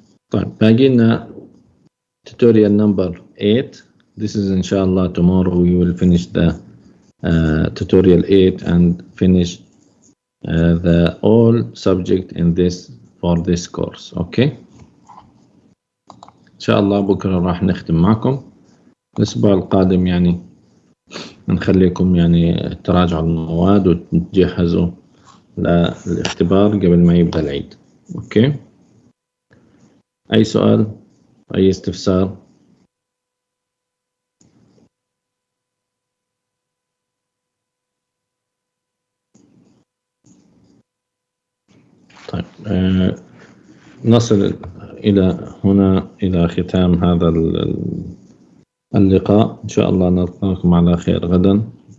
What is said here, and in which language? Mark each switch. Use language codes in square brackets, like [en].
[ar] طيب باقي لنا [en] tutorial number 8. This is inshallah tomorrow we will finish the tutorial 8 and finish the all subject in this for this course. Okay. [ar] إن شاء الله بكرة راح نختم معكم. الأسبوع القادم يعني نخليكم يعني تراجعوا المواد وتجهزوا للاختبار قبل ما يبدأ العيد. أوكي. أي سؤال؟ أي استفسار؟ طيب نصل إلى هنا إلى ختام هذا اللقاء. إن شاء الله نلقاكم على خير غدا.